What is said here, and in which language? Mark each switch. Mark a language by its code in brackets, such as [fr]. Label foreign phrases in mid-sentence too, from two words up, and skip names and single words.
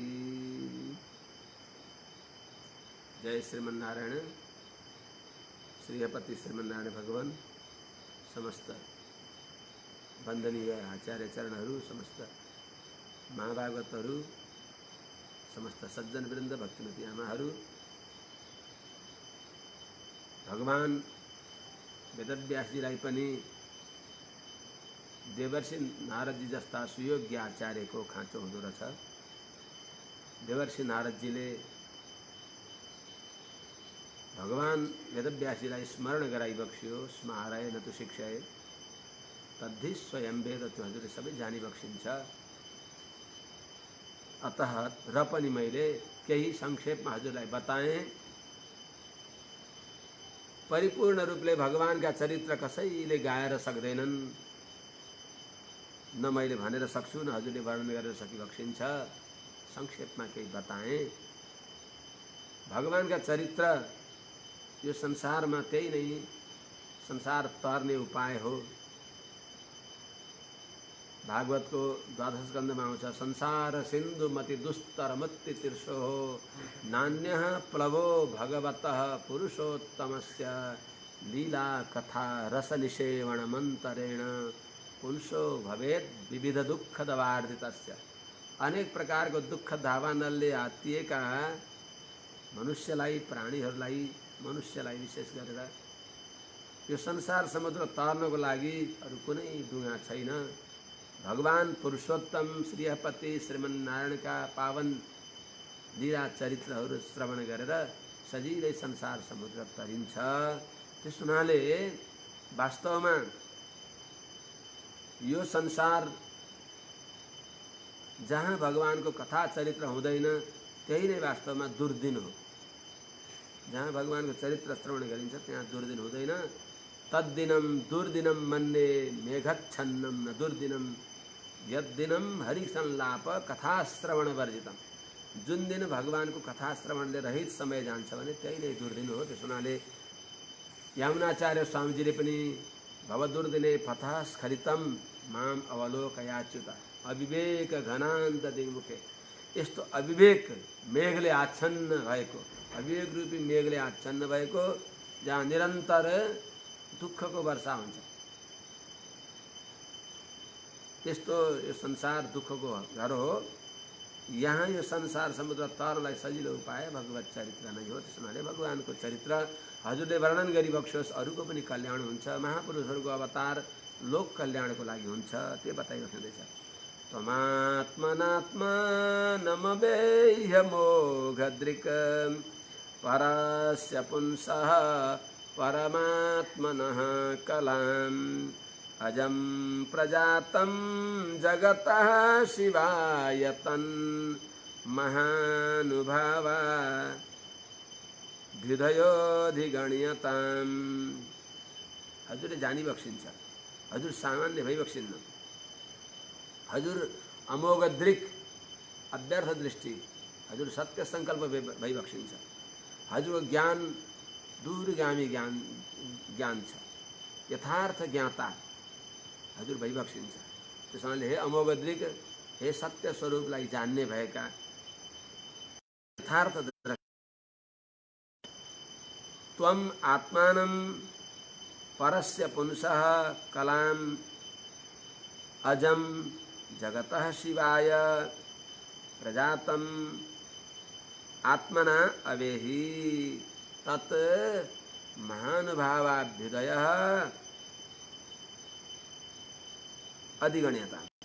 [ne] जय श्रीमन्नारायण। श्रीहपति श्रीमन्नारायण भगवान समस्त वंदनीय आचार्य चरणहरू, समस्त महाभागवतहरू, समस्त सज्जन वृंद, भक्तिमती आमाहरू, भगवान वेदव्यासजीलाई पनि देवर्षि नारदजी जस्ता सुयोग्य आचार्यको खाँचो हुँदो रहेछ। देवर्षि नारदजीले भगवान वेदव्यासजीलाई स्मरण गराइ बक्सियो। [sa] स्मारय न तु शिक्षाय तद्धि स्वयं वेद, [ne] त्यो हजुरले सबै जानी बक्सिन्छ। अतः र पनि मैले केही संक्षेपमा हजुरलाई बताएँ। परिपूर्ण रूपले भगवानका चरित्र कसैले गाएर सक्दैनन्, न मैले भनेर सक्छु न हजुरले वर्णन गरेर सकिबक्सिन्छ। संक्षेपमा केही बताएँ। भगवानका चरित्र यो संसारमा त्यही नै संसार तर्ने उपाय हो। भागवतको द्वादश स्कन्धमा आउँछ, [sa] संसार सिन्धु मति दुस्तर मुक्ति तीर्षो नान्यः प्लवो भगवतः पुरुषोत्तमस्य लीला कथा रस निषेवण मंतरेण पुंसो भवेद विविध दुःखदवार्धितस्य। [ne] अनेक प्रकारको दुःख दावानलले हात्तिएका मनुष्यलाई, प्राणीहरूलाई, मनुष्यलाई विशेष गरेर यो संसार समुद्र तर्नको लागि अरू कुनै डुङ्गा छैन। भगवान पुरुषोत्तम श्रीहपति श्रीमन्नारायणका पावन लीला चरित्रहरू श्रवण गरेर सजिलै संसार समुद्र तरिन्छ। त्यस हुनाले वास्तवमा यो संसार जहाँ भगवानको कथा चरित्र हुँदैन त्यही नै वास्तवमा दुर्दिन हो। जहाँ भगवानको चरित्र श्रवण गरिन्छ त्यहाँ दुर्दिन हुँदैन। [sa] तद्दिनम दुर्दिनम मन्ये मेघच्छन्नम न दुर्दिनम यद्दिनम हरिसंलाप कथा श्रवण वर्जितम। [ne] जुन दिन भगवानको कथा श्रवणले रहित समय जान्छ भने त्यही नै दुर्दिन हो। त्यस हुनाले यामुनाचार्य स्वामीजीले पनि [sa] भवदुर्दिने पथः स्खलितम माम अवलोकयाच्युत अविवेक घनान्त दिङ्मुखे। [ne] यस्तो अविवेक मेघले आच्छन्न भएको, अविवेक रूपी मेघले आच्छन्न भएको जहाँ निरन्तर दुःखको वर्षा हुन्छ, त्यस्तो यो संसार दुःखको घर हो। यहाँ यो संसार समुद्र तर्नलाई सजिलो उपाय भगवत चरित्र नै हो। त्यस हुनाले भगवानको चरित्र हजुरले वर्णन गरिबक्सोस्, अरूको पनि कल्याण हुन्छ। महापुरुषहरूको अवतार लोक कल्याणको लागि हुन्छ, त्यो बताइराख्दैछ। [sa] त्वमात्मनात्मानमवेह्यमोघदृक् परस्य पुंसः परमात्मनः कलाम् अजं प्रजातं जगतः शिवाय तन्महानुभावा हृदयोधिगण्यताम्। [ne] हजुरले जानी बक्सिन्छ, हजुर सामान्य भई बक्सिन्न। हजुर अमोघ दृक् अव्यर्थ दृष्टि, हजुर सत्य संकल्प भई बक्सिन्छ। हजुरको ज्ञान दूरगामी ज्ञान छ, यथार्थ ज्ञाता हजुर भई बक्सिन्छ। त्यसैले हे अमोघ दृक्, हे सत्य स्वरूपलाई जान्ने भएका यथार्थ [sa] त्वम आत्मानं परस्य पुंसः कलाम् अजं जगतः शिवाय प्रजातम् आत्मना अवेहि तत् महानुभावाभ्युदयः अधिगण्यता।